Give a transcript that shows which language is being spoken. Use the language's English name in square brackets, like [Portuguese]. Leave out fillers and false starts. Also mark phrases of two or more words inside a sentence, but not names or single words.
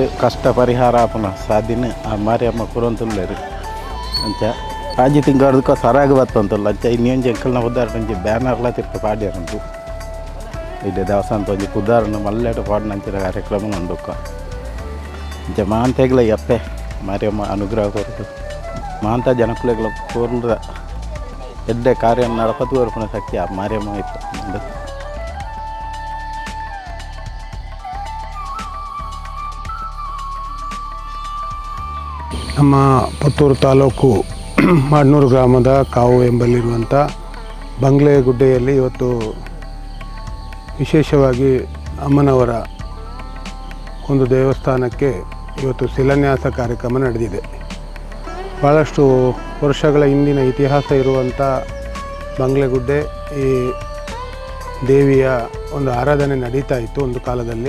[Tulu] ಕಷ್ಟ ಪರಿಹಾರ ಆಪನ ಸಾಧಿನ ಆ ಮಾರಿಯಮ್ಮ ಕುರಂತುಲ್ಲೇರು ಅಂಚ ಆಜಿ ತಿಂಗಳದಕ್ಕ ಸರಾಗಿ ಬರ್ತಂತಲ್ಲ ಅಂಚ ಇನ್ನೊಂಜಿ ಅಂಕಲ್ನ ಉದಾಹರಣೆ ಒಂಜಿ ಬ್ಯಾನರ್ಲ ತಿರ್ಕ ಪಾಡ್ಯಾರಂತು ಇದೆ ದೇವಸ್ಥಾನದ ಒಂಜಿ ಉದಾಹರಣೆ ಮಲ್ಲೆಟ ಪಾಡಿನಂಚಿನ ಕಾರ್ಯಕ್ರಮ ನಂದುಕ್ಕ ಅಂಚ ಮಾಂತೆಗ್ಲ ಅಪ್ಪೆ ಮಾರಿಯಮ್ಮ ಅನುಗ್ರಹ ಕೊರಟು ಮಾಂತ ಜನಕುಲೆಗಳ ಕೋರ್ಲ ಎಡ್ಡೆ ಕಾರ್ಯ ನಡಪತ್ತು ವರಪುನ ಶಕ್ತಿ ಆ ಮಾರಿಯಮ್ಮ ಇತ್ತು. [Kannada] ನಮ್ಮ ಪುತ್ತೂರು ತಾಲೂಕು ಮಾಡನೂರು ಗ್ರಾಮದ ಕಾವು ಎಂಬಲ್ಲಿರುವಂಥ ಬಂಗ್ಲೆಗುಡ್ಡೆಯಲ್ಲಿ ಇವತ್ತು ವಿಶೇಷವಾಗಿ ಅಮ್ಮನವರ ಒಂದು ದೇವಸ್ಥಾನಕ್ಕೆ ಇವತ್ತು ಶಿಲಾನ್ಯಾಸ ಕಾರ್ಯಕ್ರಮ ನಡೆದಿದೆ. ಭಾಳಷ್ಟು ವರ್ಷಗಳ ಹಿಂದಿನ ಇತಿಹಾಸ ಇರುವಂಥ ಬಂಗ್ಲೆಗುಡ್ಡೆ ಈ ದೇವಿಯ ಒಂದು ಆರಾಧನೆ ನಡೀತಾ ಇತ್ತು ಒಂದು ಕಾಲದಲ್ಲಿ.